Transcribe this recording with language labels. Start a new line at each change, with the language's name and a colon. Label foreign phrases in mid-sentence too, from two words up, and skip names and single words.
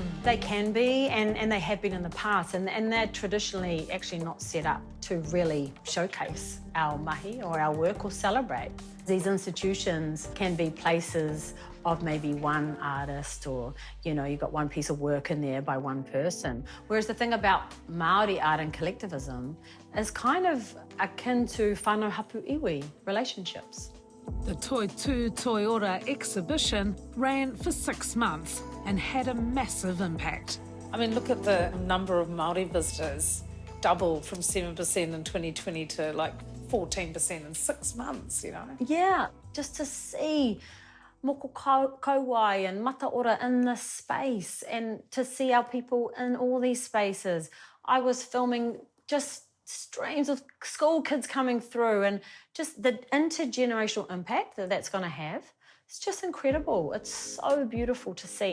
English: They can be, and they have been in the past, and they're traditionally actually not set up to really showcase our mahi or our work or celebrate. These institutions can be places of maybe one artist, or, you know, you've got one piece of work in there by one person. Whereas the thing about Māori art and collectivism is kind of akin to
Māori: whānau hapu iwi
English: relationships. The Toi Tū Toi Ora exhibition ran for 6 months and had a massive impact. I mean, look at the number of Māori visitors, doubled from 7% in 2020 to like 14% in 6 months, you know? Yeah, just to see
Māori: moko kauai
English: and
Māori: mata ora
English: in this space, and to see our people in all these spaces. I was filming just streams of school kids coming through, and just the intergenerational impact that that's going to have. It's just incredible. It's so beautiful to see.